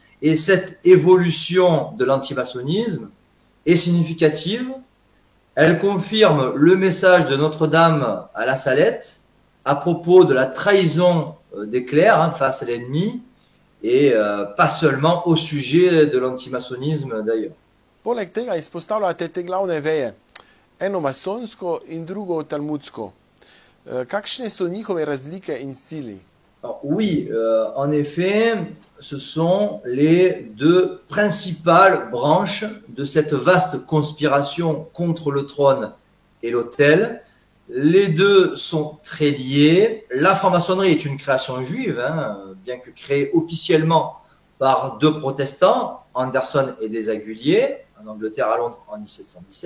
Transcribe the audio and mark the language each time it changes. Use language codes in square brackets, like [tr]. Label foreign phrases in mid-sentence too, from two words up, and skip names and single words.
[fr] Et cette évolution de l'antimaçonnisme est significative. Elle confirme le message de Notre-Dame à la Salette à propos de la trahison des clercs face à l'ennemi et pas seulement au sujet de l'antimaçonisme d'ailleurs. [sl] Poleg tega izpostavljate te glavne veje, eno masonsko in drugo talmudsko. Kakšne so njihove razlike in sili? [fr] Alors, oui, en effet, ce sont les deux principales branches de cette vaste conspiration contre le trône et l'autel. Les deux sont très liés. La franc-maçonnerie est une création juive, bien que créée officiellement par deux protestants, Anderson et Desaguliers, en Angleterre, à Londres, en 1717.